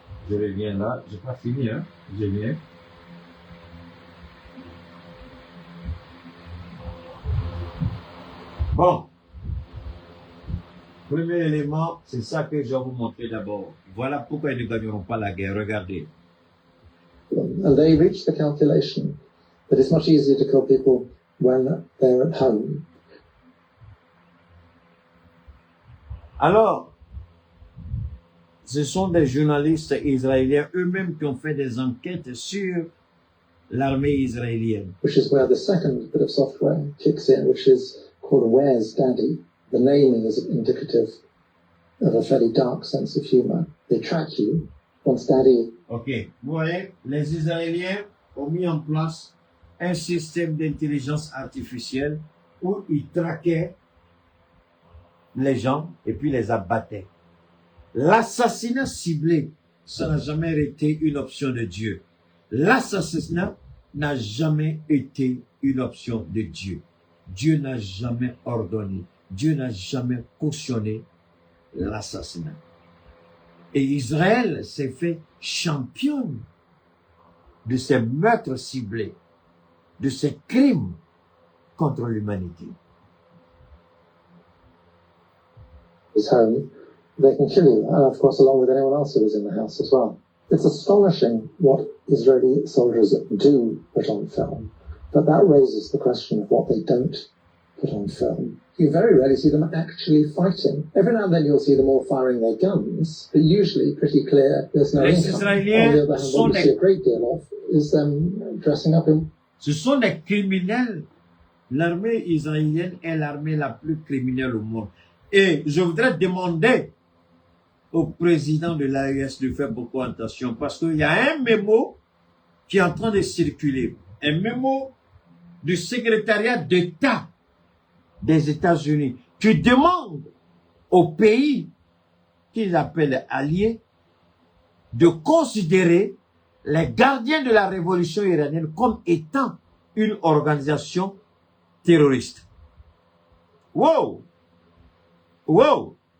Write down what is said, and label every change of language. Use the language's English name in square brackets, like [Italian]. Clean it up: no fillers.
[French] Je reviens là, j'ai pas fini, hein, je viens. Bon. Premier élément, c'est ça que je vais vous montrer d'abord. Voilà pourquoi ils ne gagneront pas la guerre. Regardez. [English] And they reached the calculation that it's much easier to kill people when they're at home. [French] Alors, ce sont des journalistes israéliens eux-mêmes qui ont fait des enquêtes sur l'armée israélienne. [English] Which is where the second bit of software kicks in, which is called Where's Daddy? The naming is indicative of a fairly dark sense of humor. They track you once Daddy. [French] Ok, vous voyez, les Israéliens ont mis en place un système d'intelligence artificielle où ils traquaient les gens et puis les abattaient. L'assassinat ciblé, ça n'a jamais été une option de Dieu. L'assassinat n'a jamais été une option de Dieu. Dieu n'a jamais ordonné. Dieu n'a jamais cautionné l'assassinat. Et Israël s'est fait championne de ces meurtres ciblés, de ces crimes contre l'humanité. [English] His home, they can kill you, and of course along with anyone else who is in the house as well. It's astonishing what Israeli soldiers do put on film, but that raises the question of what they don't put on film. You very rarely see them actually fighting. Every now and then you'll see them all firing their guns, but usually pretty clear there's no income. On the other hand, what you see a great deal of is them dressing up in... [French] Ce sont des criminels. L'armée israélienne est l'armée la plus criminelle au monde. Et je voudrais demander au président de l'AES de faire beaucoup attention parce qu'il y a un mémo qui est en train de circuler. Un mémo du secrétariat d'État des États-Unis qui demande aux pays qu'ils appellent alliés de considérer les gardiens de la révolution iranienne comme étant une organisation terroriste. Wow! Wow!